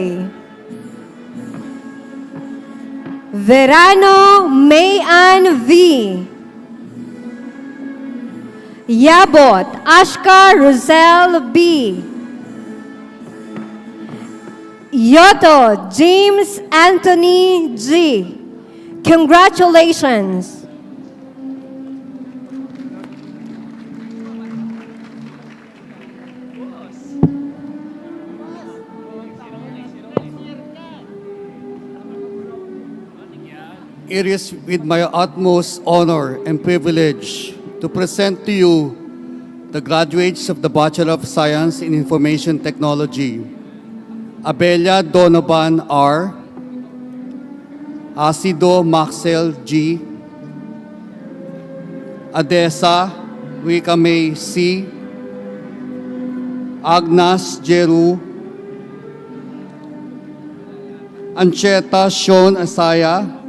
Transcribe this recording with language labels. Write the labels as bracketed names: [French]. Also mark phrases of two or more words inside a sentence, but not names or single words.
[English] Verano Mayan V. Yabot Ashka Rosel B. Yoto James Anthony G. Congratulations. It is with my utmost honor and privilege to present to you the graduates of the Bachelor of Science in Information Technology. Abelia Donovan R. Asido Maxel G. Adesa Ricamay C. Agnes Jeru. Ancheta Sean Asaya.